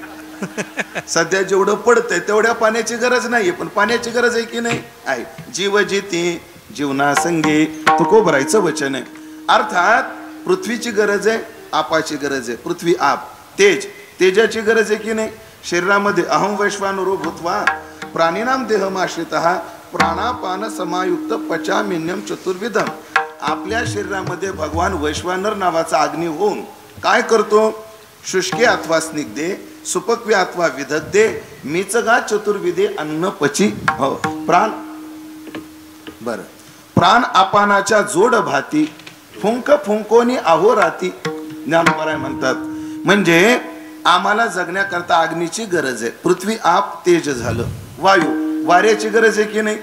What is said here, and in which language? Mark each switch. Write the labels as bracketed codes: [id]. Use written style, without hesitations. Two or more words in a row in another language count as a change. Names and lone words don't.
[mr] सध्या जेवढं पडतंय तेवढ्या पाण्याची गरज नाहीये, पण पाण्याची गरज आहे की नाही? आहे. जीव जिती जीवना संगे तुकोबरायचं वचन आहे. अर्थात पृथ्वीची गरज आहे, आपाची गरज आहे. पृथ्वी आप. तेज, तेजाची गरज आहे की नाही? [sa] शरीरामध्ये अहम वैश्वानरो भूत्वा प्राणिनाम देहमाश्रितः प्राणापान समायुक्त पचामिन्यम चतुर्विधम. [mr] आपल्या शरीरामध्ये भगवान वैश्वानर नावाचा अग्नी होऊन काय करतो? [sa] शुष्के अथवा स्निग्धे, सुपक्वे अथवा विदग्धे, मिचगा चतुर्विधे अन्न पची. [mr] हो, प्राण. बर, प्राण अपानाच्या जोड भाती फुंक फुंकोनी अहोराती ज्ञानोबराय म्हणतात. म्हणजे आम्हाला जगण्याकरता अग्नीची गरज आहे. पृथ्वी आप तेज झालं. वायू, वाऱ्याची गरज आहे की नाही?